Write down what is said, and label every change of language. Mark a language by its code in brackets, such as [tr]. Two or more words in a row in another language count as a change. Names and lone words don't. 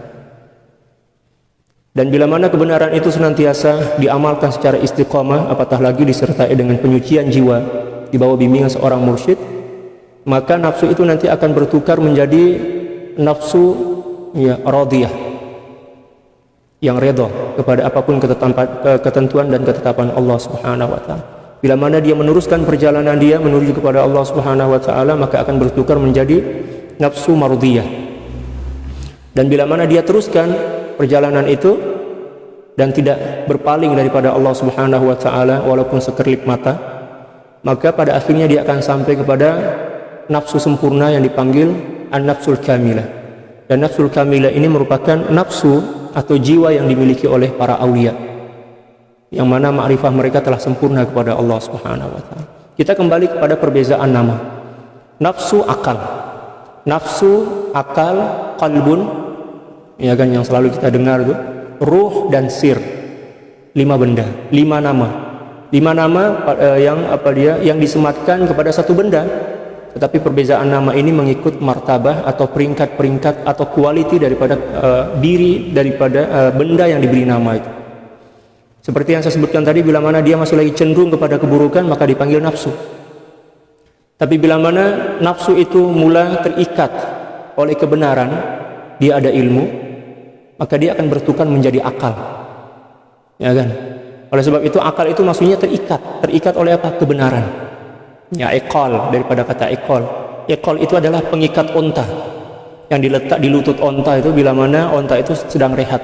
[ms] Dan bila mana kebenaran itu senantiasa diamalkan secara istiqamah, apatah lagi disertai dengan penyucian jiwa di bawah bimbingan seorang mursyid, maka nafsu itu nanti akan bertukar menjadi nafsu radiyah, yang redha kepada apapun ketentuan dan ketetapan Allah [ar] سبحانه وتعالى. [ms] Bila mana dia meneruskan perjalanan dia menuju kepada Allah [ar] سبحانه وتعالى, [ms] maka akan bertukar menjadi nafsu mardiyah. Dan bila mana dia teruskan perjalanan itu dan tidak berpaling daripada Allah [ar] سبحانه وتعالى [ms] walaupun sekelip mata, maka pada akhirnya dia akan sampai kepada nafsu sempurna yang dipanggil [ar] النفس الكاملة. [ms] Dan [ar] النفس الكاملة [ms] ini merupakan nafsu atau jiwa yang dimiliki oleh para aulia, yang mana ma'rifah mereka telah sempurna kepada Allah [ar] سبحانه وتعالى. [ms] Kita kembali kepada perbezaan nama. Nafsu akal. Nafsu akal, qalbun, ya kan, yang selalu kita dengar itu, ruh dan sir. 5 benda, 5 nama. 5 nama yang disematkan kepada satu benda. Tetapi perbezaan nama ini mengikut martabah atau peringkat-peringkat atau kualiti daripada benda yang diberi nama itu. Seperti yang saya sebutkan tadi, bila mana dia masih lagi cenderung kepada keburukan, maka dipanggil nafsu. Tapi bila mana nafsu itu mula terikat oleh kebenaran, dia ada ilmu, maka dia akan bertukar menjadi akal. Ya kan? Oleh sebab itu akal itu maksudnya terikat oleh apa? Kebenaran. Ya, iqal, daripada kata iqal. Iqal itu adalah pengikat onta yang diletak di lutut onta itu bila mana onta itu sedang rehat.